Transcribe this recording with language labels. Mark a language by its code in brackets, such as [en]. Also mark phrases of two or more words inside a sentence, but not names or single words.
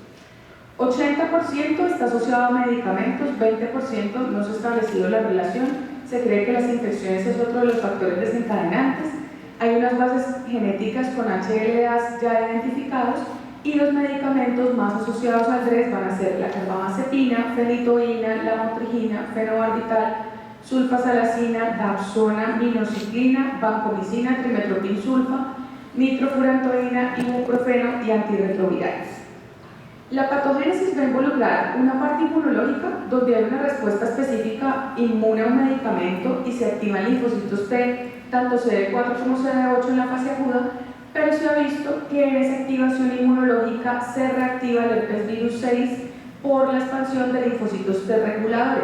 [es] 80% está asociado a medicamentos, 20% no se ha establecido la relación. Se cree que las infecciones es otro de los factores desencadenantes. Hay unas bases genéticas con HLAs ya identificados, y los medicamentos más asociados al DRES van a ser la carbamazepina, fenitoína, lamotrigina, fenobarbital, sulfasalacina, dapsona, minocyclina, vancomicina, trimetoprim-sulfa, nitrofurantoína, ibuprofeno y antirretrovirales. La patogénesis va a involucrar una parte inmunológica, donde hay una respuesta específica inmune a un medicamento y se activan linfocitos T, tanto CD4 como CD8 en la fase aguda, pero se ha visto que en esa activación inmunológica se reactiva el herpes virus 6 por la expansión de linfocitos T reguladores.